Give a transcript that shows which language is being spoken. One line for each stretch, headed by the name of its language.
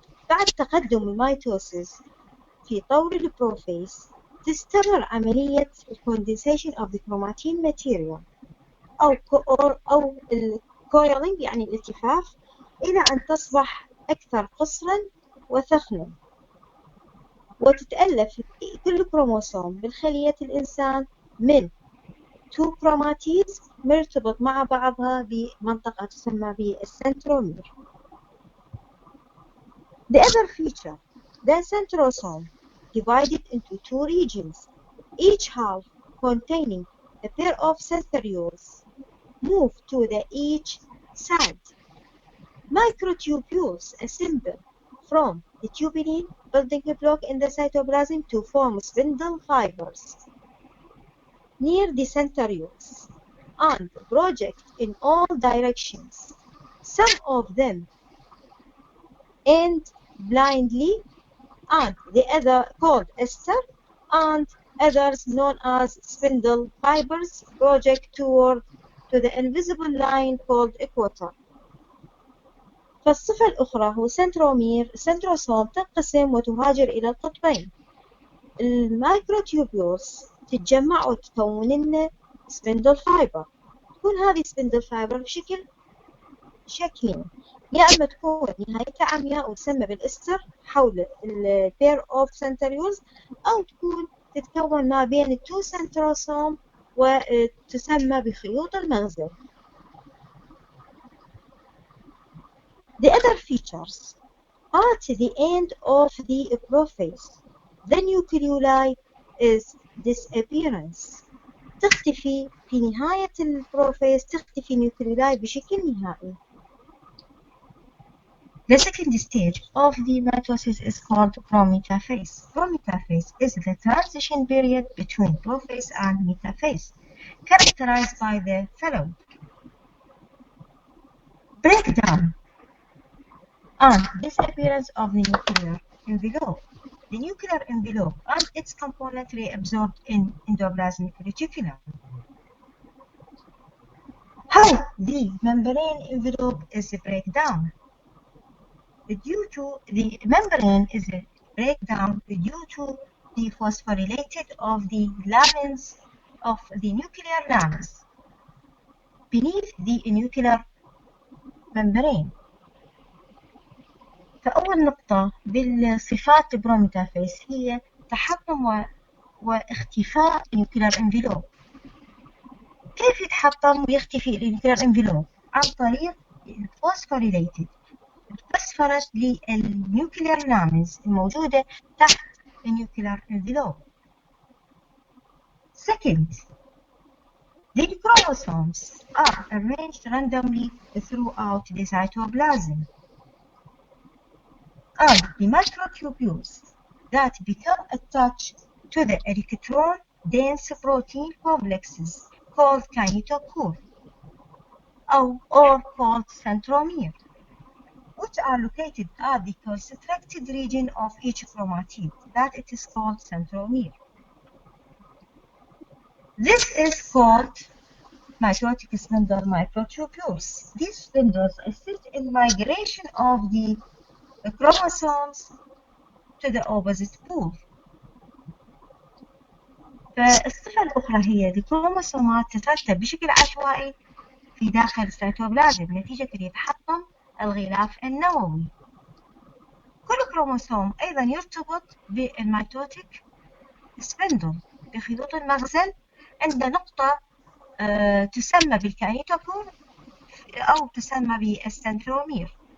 Arabic: بعد تقدم الميتوسيس في طور البروفيس تستمر عملية
English: condensation of the chromatin material
Arabic: أو الكويلينج يعني الالتفاف إلى أن تصبح أكثر قصرا وثخنا. وتتألف كل كروموسوم بالخلية الإنسان من 2 chromatids مرتبط مع بعضها بمنطقة تسمى بالسنترومير.
English: The other feature, the centrosome, divided into 2 regions, each half containing a pair of centrioles, move to the each side. Microtubules assemble from the tubulin building block in the cytoplasm to form spindle fibers near the centrioles and project in all directions. Some of them end blindly and the other called ester and others known as spindle fibers project toward to the invisible line called equator.
Arabic: فالصفة الأخرى هو سنترومير. سنتروسوم تنقسم وتهاجر إلى القطبين. المايكروتيوبيولز تتجمع وتكون لنا سبندل فايبر. تكون هذه سبندل فايبر بشكل شكلين، يا إما تكون نهايتها عمياء وتسمى بالإستر حول البير أوف سنتريولز، أو تكون تتكون ما بين التو سنتروسوم وتسمى بخيوط المغزل.
English: The other features, at the end of the prophase, the nucleoli is disappearance.
Arabic: تختفي في نهاية البروفيس، تختفي nucleoli بشكل نهائي.
English: The second stage of the mitosis is called Prometaphase. Prometaphase is the transition period between prophase and metaphase, characterized by the following: breakdown and disappearance of the nuclear envelope. The nuclear envelope and its component reabsorbed in endoplasmic reticulum. How the membrane envelope is breakdown? Due to the membrane is a breakdown due to the phosphorylated of the lamins of the nuclear lamins beneath the nuclear membrane.
Arabic: فأول نقطة بالصفات البروميتافيز هي تحطم واختفاء النيوكلير انفلوب. كيف يتحطم ويختفي النيوكلير انفلوب؟ عن طريق الفوسفوريليتد، الفوسفورات للنيوكلير لامينز الموجودة تحت النيوكلير انفلوب.
English: Second, the chromosomes are arranged randomly throughout the cytoplasm, and the microtubules that become attached to the electron-dense protein complexes called kinetochore or called centromere, which are located at the constricted region of each chromatid, that it is called centromere. This is called mitotic spindle microtubules. These spindles assist in migration of the chromosomes to the opposite pole.
Arabic: فالصفة الأخرى هي الكروموسومات تترتب بشكل عشوائي في داخل السيتوبلازم نتيجة لتحطم الغلاف النووي. كل كروموسوم أيضا يرتبط بالميتوتيك سبندل بخيوط المخزن عند نقطة تسمى بالكاينيتوكور أو تسمى بالسنترومير.